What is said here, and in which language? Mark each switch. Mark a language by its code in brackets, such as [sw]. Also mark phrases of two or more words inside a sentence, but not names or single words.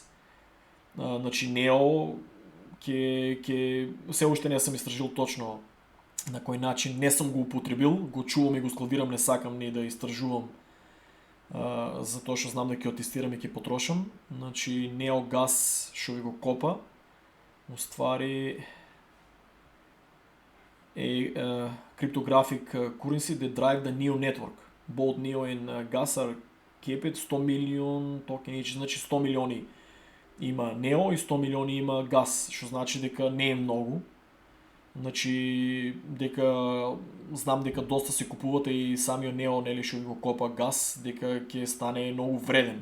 [mk] Значи Neo се уште не сум истражил точно на кој начин, не сум го употребил, го чувам и го складирам, не сакам ни да истражувам, затоа што знам да ќе тестирам и ќе потрошам. Значи Neo газ што ви го копа, уствари [en] cryptographic currency that drive the Neo network. Both Neo and gas are kept [mk] 100 милион токени, значи 100 милиони има Neo и 100 милиони има газ, што значи дека не е многу. Значи знам дека доста се купувате и самиот Neo нели што го копа газ, дека ќе стане многу вреден.